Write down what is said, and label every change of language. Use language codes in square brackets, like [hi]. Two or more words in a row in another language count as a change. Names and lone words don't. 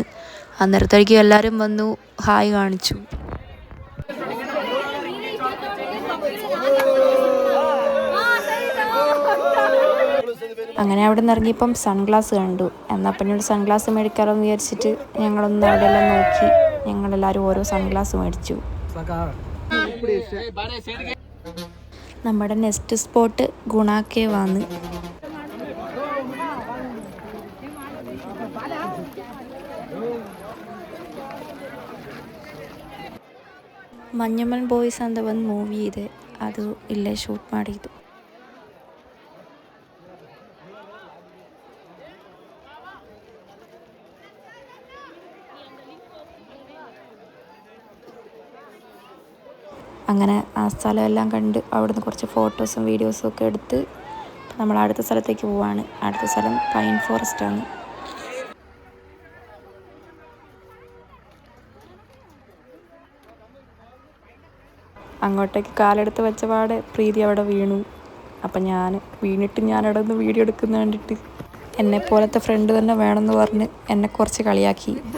[ml] അന്നേരത്തേക്കും എല്ലാവരും വന്നു ഹായ് കാണിച്ചു. അങ്ങനെ അവിടെ നിന്ന് ഇറങ്ങിയപ്പം സൺഗ്ലാസ് കണ്ടു. എന്നാൽ പിന്നീട് സൺഗ്ലാസ് മേടിക്കാമെന്ന് വിചാരിച്ചിട്ട് ഞങ്ങളൊന്ന് അവിടെയെല്ലാം നോക്കി. ഞങ്ങളെല്ലാവരും ഓരോ സൺഗ്ലാസ് മേടിച്ചു. നമ്മുടെ [en] next spot [ml] ഗുണ കേവ് ആണ്. [kn] ಮಂಜಮ್ಮನ್ ಬಾಯ್ಸ್ ಅಂತ ಒಂದು ಮೂವಿ ಇದೆ, ಅದು ಇಲ್ಲೇ ಶೂಟ್ ಮಾಡಿದ್ದು. [ml] അങ്ങനെ ആ സ്ഥലമെല്ലാം കണ്ട് അവിടുന്ന് കുറച്ച് ഫോട്ടോസും വീഡിയോസും ഒക്കെ എടുത്ത് നമ്മൾ അടുത്ത സ്ഥലത്തേക്ക് പോവാണ്. അടുത്ത സ്ഥലം [en] pine forest [ml] ആണ്. അങ്ങോട്ടേക്ക് കാലെടുത്ത് വെച്ച പാടെ പ്രീതി അവിടെ വീണു. അപ്പം വീണിട്ട് ഞാനവിടെ നിന്ന് വീഡിയോ എടുക്കുന്ന കണ്ടിട്ട് എന്നെപ്പോലത്തെ ഫ്രണ്ട് തന്നെ വേണമെന്ന് പറഞ്ഞ് എന്നെ കുറച്ച് കളിയാക്കി.